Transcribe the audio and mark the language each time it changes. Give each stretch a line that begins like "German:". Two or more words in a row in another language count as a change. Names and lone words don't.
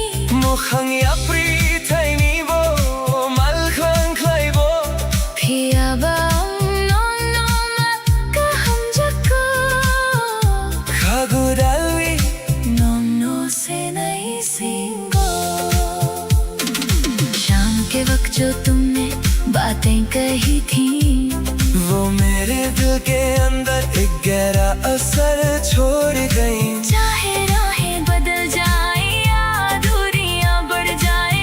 Kok Borok: Mukhang yapri thai ni bo mal khang khlai bo phia ba no no ma ka hum jako Khagudalwi no no se nai singo
Hindi: शाम के वक्त जो तुमने बातें कही थी वो मेरे दिल के अंदर एक गहरा असर छोड़ गई चाहे राहें बदल जाए या दूरियां बढ़ जाए